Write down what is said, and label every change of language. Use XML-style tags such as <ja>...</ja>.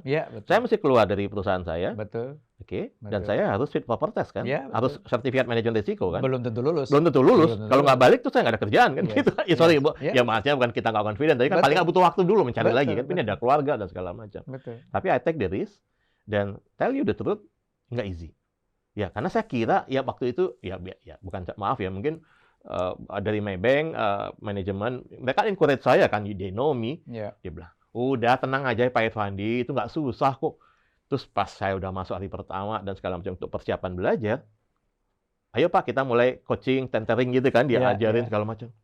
<id>Iya, betul. Saya mesti keluar dari perusahaan saya. Betul. Oke. Dan saya harus</id> <en>fit for purpose</en> <id>kan. Ya, harus sertifikat manajemen risiko kan. Belum tentu lulus. Belum tentu lulus. Kalau nggak balik tuh saya nggak ada kerjaan kan.</id> <en>Yes.</en> <id>Gitu. Ya sorry, Bu.</id> <en>Yes.</en> <id>Ya maksudnya bukan kita nggak confident. Tapi kan paling nggak butuh waktu dulu mencari lagi kan. Ini ada keluarga dan segala macam. Betul.</id> <en>Tapi I take the risk.</en> <id>Dan</id> <en>tell you the truth,</en> <id>nggak easy. Ya karena saya kira ya waktu itu ya bukan maaf ya mungkin dari Maybank manajemen mereka encourage saya kan,</id> <en>they know me.</en> <id>Dia bilang udah tenang aja Pak Irfandi, itu nggak susah kok. Terus pas saya udah masuk hari pertama dan segala macam untuk persiapan belajar, ayo Pak kita mulai coaching, tentering gitu kan, dia ajarin segala macam.</id>